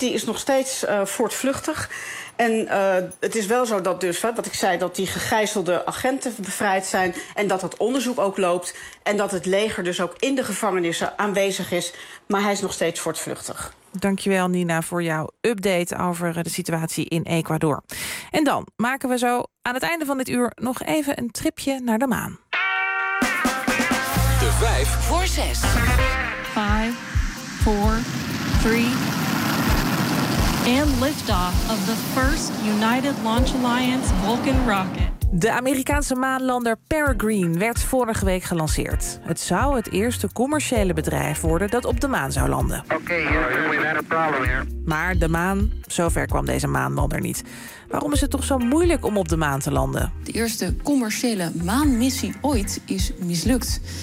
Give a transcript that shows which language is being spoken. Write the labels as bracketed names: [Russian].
[Dutch] Die is nog steeds voortvluchtig. En het is wel zo dat dus, wat ik zei, dat die gegijzelde agenten bevrijd zijn en dat het onderzoek ook loopt en dat het leger dus ook in de gevangenissen aanwezig is. Maar hij is nog steeds voortvluchtig. Dankjewel Nina voor jouw update over de situatie in Ecuador. En dan maken we zo aan het einde van dit uur nog even een tripje naar de maan. De 5 voor 6. [English] 5, 4, 3, and liftoff of the first United Launch Alliance Vulcan rocket. [Dutch] De Amerikaanse maanlander Peregrine werd vorige week gelanceerd. Het zou het eerste commerciële bedrijf worden dat op de maan zou landen. Maar de maan, zover kwam deze maanlander niet. Waarom is het toch zo moeilijk om op de maan te landen? De eerste commerciële maanmissie ooit is mislukt.